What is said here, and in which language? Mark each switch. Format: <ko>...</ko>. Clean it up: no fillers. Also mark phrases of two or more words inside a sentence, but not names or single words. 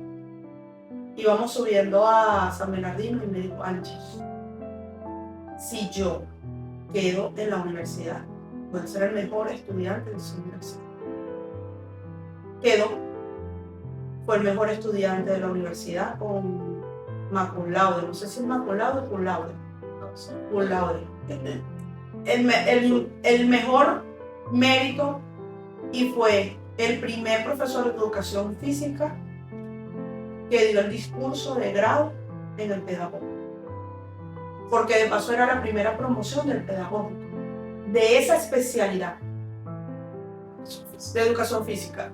<es>Íbamos subiendo a San Bernardino y me dijo, Angie, si yo quedo en la universidad, voy a ser el mejor estudiante de su universidad. Quedó. Fue el mejor estudiante de la universidad con</es> <la>cum laude.</la> <es>No sé si es</es> <la>cum laude</la> <es>o</es> <la>cum laude. Cum laude.</la> <es>El mejor mérito y fue el primer profesor de educación física que dio el discurso de grado en el pedagógico. Porque de paso era la primera promoción del pedagógico, de esa especialidad de educación física.</es>